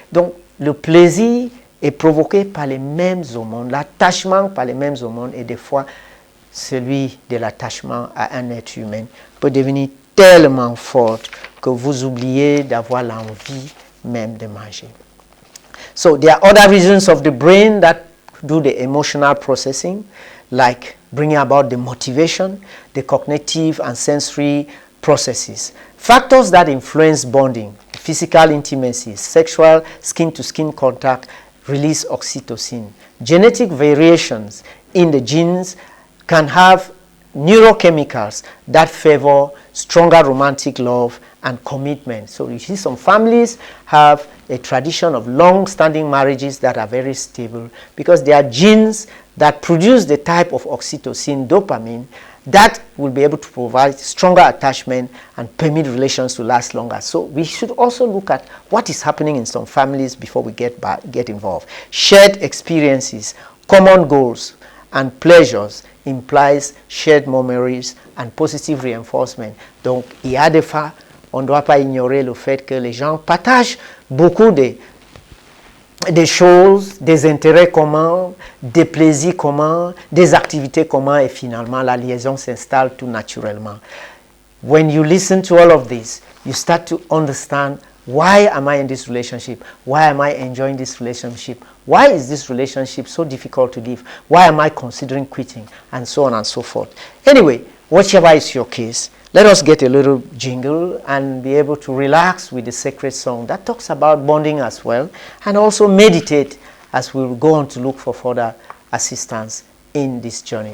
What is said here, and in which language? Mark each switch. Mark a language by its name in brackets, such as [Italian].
[French] Donc le plaisir est provoqué par les mêmes hormones, l'attachement par les mêmes hormones, et des fois celui de l'attachement à un être humain peut devenir tellement fort que vous oubliez d'avoir l'envie même de manger. [English] So there are other regions of the brain that do the emotional processing, like bringing about the motivation, the cognitive and sensory processes. Factors that influence bonding, physical intimacy, sexual skin-to-skin contact, release oxytocin. Genetic variations in the genes can have neurochemicals that favor stronger romantic love and commitment. So you see some families have a tradition of long-standing marriages that are very stable because there are genes that produce the type of oxytocin, dopamine, that will be able to provide stronger attachment and permit relations to last longer. So we should also look at what is happening in some families before we get involved. Shared experiences, common goals, and pleasures implies shared memories and positive reinforcement. [French] Donc, il y a des fois, on ne doit pas ignorer le fait que les gens partagent beaucoup des choses, des intérêts communs, des plaisirs communs, des activités communs, et finalement, la liaison s'installe tout naturellement. [English] When you listen to all of this, you start to understand, why am I in this relationship? Why am I enjoying this relationship? Why is this relationship so difficult to live? Why am I considering quitting? And so on and so forth. Anyway, whichever is your case, let us get a little jingle and be able to relax with the sacred song that talks about bonding as well, and also meditate as we will go on to look for further assistance in this journey.